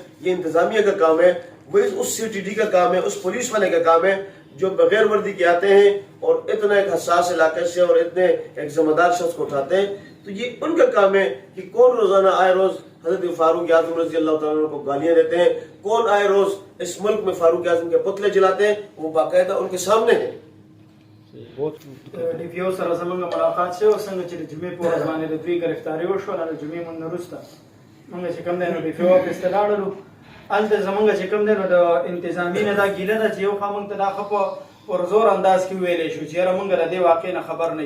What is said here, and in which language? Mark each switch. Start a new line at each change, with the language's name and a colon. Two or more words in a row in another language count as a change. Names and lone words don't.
Urdu: یہ انتظامیہ کا کام ہے، وہ اس سی ٹی ڈی کا کام ہے، اس پولیس والے کا کام ہے جو بغیر وردی کے آتے ہیں اور اتنا ایک حساس علاقے سے اور اتنے ایک ذمہ دار شخص کو اٹھاتے ہیں۔ تو یہ ان کا کام ہے کہ کون روزانہ آئے روز حضرت فاروق اعظم رضی اللہ تعالیٰ عنہ کو گالیاں دیتے ہیں، کون آئے روز اس ملک میں فاروق اعظم کے پتلے جلاتے ہیں، وہ باقاعدہ ان کے سامنے ہیں.
Pashto: ډي پي او سره زموږ ملاقات شوی او څنګه چې د جمعې په ورځ باندې د دوی ګرفتاري وشوه، د جمعې مونځ نه وروسته موږ چې کوم دی نو ډي پي او افیس ته لاړلو. هلته زموږ چې کوم دی نو د انتظامي نه دا ګیله ده چې یو خوا موږ ته دا ښه په پرزور انداز کې وویلی شو چې یاره موږ د دې واقع نه خبر نه یو.